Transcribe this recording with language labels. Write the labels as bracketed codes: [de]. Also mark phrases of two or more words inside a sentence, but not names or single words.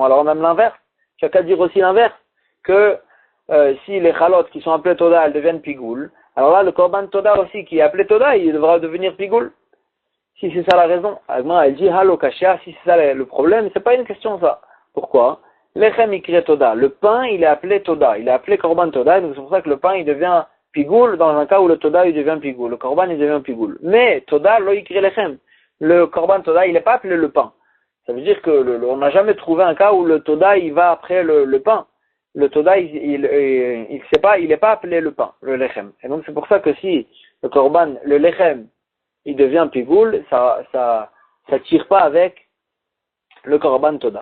[fr] Alors même l'inverse, tu as qu'à dire aussi l'inverse, que si les chalot qui sont appelées toda elles deviennent pigoul, alors là le [he] קרבן תודה [fr] aussi qui est appelé toda il devra devenir pigoul. Si c'est ça la raison, elle dit [he] הלא קושיא, [fr] si c'est ça le problème, c'est pas une question ça. Pourquoi? [he] לחם איקרי תודה. [fr] Le pain, il est appelé toda, il est appelé [he] קרבן תודה, [fr] donc c'est pour ça que le pain il devient pigoul dans un cas où le toda il devient pigoul, le korban il devient pigoul. [he] Mais תודה לא איקרי לחם. [fr] Le [he] קרבן תודה [fr] il n'est pas appelé le pain. Ça veut dire que on n'a jamais trouvé un cas où le toda il va après le pain. Le toda il n'est pas appelé le pain, le lechem. Et donc c'est pour ça que si le korban, le lechem il devient pigoul, ça tire pas avec le [he] קרבן תודה.